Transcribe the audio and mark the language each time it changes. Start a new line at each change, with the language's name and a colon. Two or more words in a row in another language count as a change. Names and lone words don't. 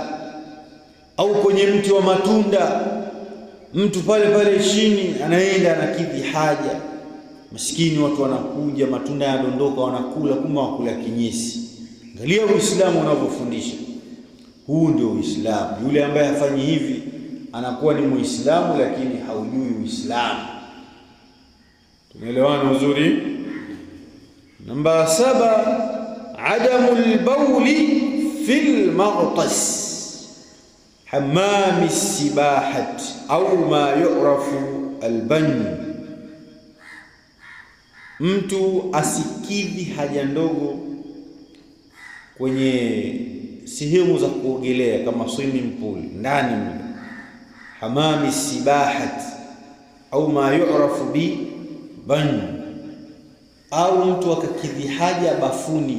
Swahili: Au kwenye mti wa matunda, mtu pale pale chini anaenda anakidhi haja, maskini watu wanakuja, matunda yanadondoka, wanakula, kumbe wakula kinyesi. Angalia Uislamu unavyofundisha. Huu ndio Uislamu. Yule ambaye hafanyi hivi anakuwa ni Muislamu lakini haujui Uislamu. Tumeelewana uzuri? Namba 7
Arabic: عدم البول في المغطس حمام السباحات أو ما يعرف البانيو,
Swahili: mtu asikidhi haja ndogo kwenye sehemu za kuogelea kama
English: swimming pool
Swahili: ndani mle,
Arabic: حمام سباحات أو ما يعرف ب باني,
Swahili: au mtu akakidhi haja bafuni.